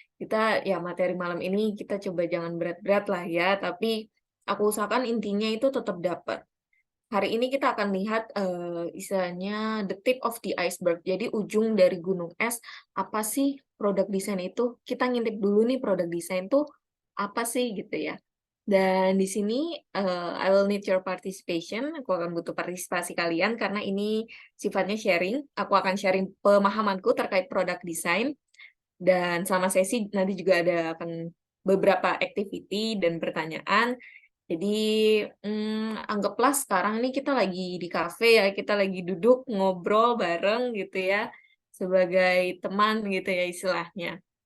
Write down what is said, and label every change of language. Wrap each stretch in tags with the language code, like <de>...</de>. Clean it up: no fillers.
<id>Kita ya materi malam ini kita coba jangan berat-berat lah ya, tapi aku usahakan intinya itu tetap dapat. Hari ini kita akan lihat istilahnya</id> <en>the tip of the iceberg.</en> <id>Jadi ujung dari gunung es, apa sih produk desain itu? Kita ngintip dulu nih produk desain itu apa sih gitu ya. Dan di sini</id> <en>I will need your participation.</en> <id>Aku akan butuh partisipasi kalian karena ini sifatnya sharing. Aku akan sharing pemahamanku terkait produk desain. Dan selama sesi nanti juga ada akan beberapa activity dan pertanyaan. Jadi anggaplah sekarang ini kita lagi di kafe ya, kita lagi duduk ngobrol bareng gitu ya, sebagai teman gitu ya istilahnya.</id>